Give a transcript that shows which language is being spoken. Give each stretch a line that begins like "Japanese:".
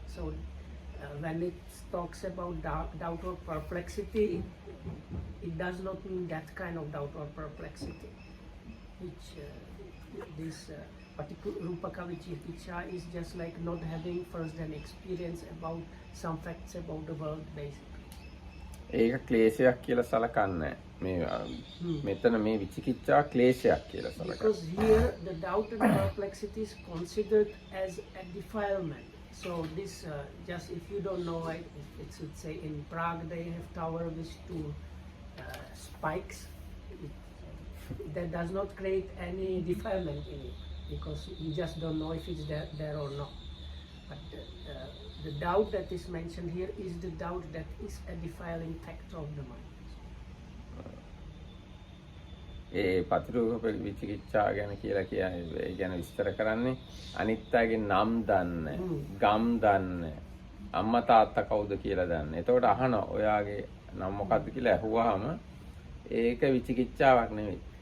English: So when it talks about doubt or perplexity, it does not mean that kind of doubt or perplexity, which this particular rupaka vichikiccha is just like not having first-hand experience about some facts about the world, basically.
Sinhala: ඒක ක්ලේශයක් කියලා සලකන්නේ මේ මෙතන මේ විචිකිච්ඡා ක්ලේශයක් කියලා සලකන්නේ.
English: Because here the doubt and perplexity is considered as a defilement. So this just if you don't know, it should say in Prague they have tower with two spikes. That does not create any defilement in it because you just don't know if it's there or not. But the doubt that is mentioned here is the doubt that is a defiling factor of the mind.
Sinhala: ඒ පතිරූප විචිකිච්ඡා ගැන කියලා කියන්නේ ඒ ගැන විස්තර කරන්නේ අනිත් අයගේ නම් දන්න, ගම් දන්න, අම්මා තාත්තා කවුද කියලා දන්න. එතකොට අහනවා ඔයාගේ නම මොකද්ද කියලා ඇහුවාම ඒක විචිකිච්ඡාවක් නෙවෙයි.